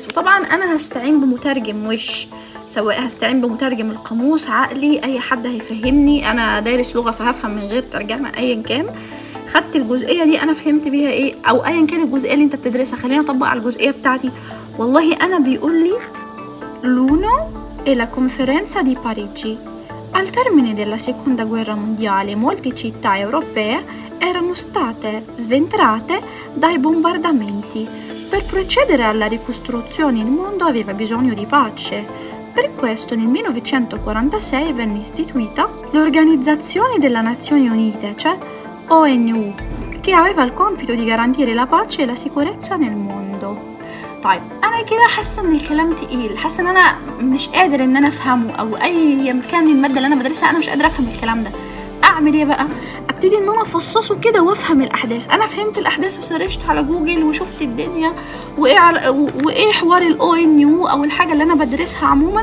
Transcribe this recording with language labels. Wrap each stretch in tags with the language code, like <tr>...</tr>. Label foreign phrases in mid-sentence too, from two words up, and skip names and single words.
<ar>وطبعا انا هستعين بمترجم، سواء هستعين بمترجم القاموس عقلي، اي حد هيفهمني، انا دارس لغه فهفهم من غير ترجمه ايا كان. خدت الجزئيه دي انا فهمت بيها ايه، او ايا كان الجزئيه اللي انت بتدرسها، خلينا اطبق على الجزئيه بتاعتي. والله انا بيقول لي</ar> <it>l'uno è la conferenza di Parigi. Al termine della seconda guerra mondiale molte città europee erano state sventrate dai bombardamenti. Per procedere alla ricostruzione il mondo aveva bisogno di pace. Per questo nel 1946 venne istituita l'Organizzazione delle Nazioni Unite, cioè ONU, che aveva il compito di garantire la pace e la sicurezza nel mondo.</it> <ar>طيب انا كده حاسه ان الكلام تقيل، حاسه ان انا مش قادر ان انا افهمه، او اي كان الماده اللي انا بدرسها انا مش قادره افهم الكلام ده. اعمل ايه بقى؟ ابتدي ان انا افصصه كده وافهم الاحداث. انا فهمت الاحداث وسرشت على جوجل وشفت الدنيا وايه حوار الONU او الحاجه اللي انا بدرسها عموما.</ar>